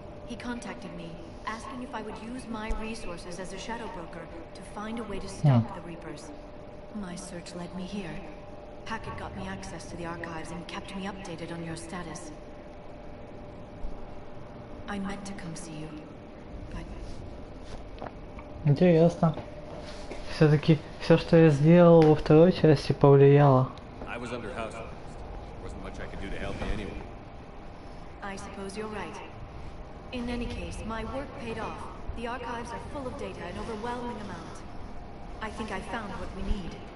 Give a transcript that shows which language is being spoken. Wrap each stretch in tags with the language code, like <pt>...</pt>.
<en>He contacted me, asking if I would use my resources as a shadow broker to find a way to stop the Reapers. My search led me here. Hackett got me access to the archives and kept me updated on your status. I meant to come see you, but...</en> <ru>Интересно. Все-таки все, что я сделал во второй части, повлияло.</ru> <en>I was under house arrest. Wasn't much I could do to help you anyway. I suppose you're right. In any case, my work paid off. The archives are full of data, an overwhelming amount. I think I found what we need.</en>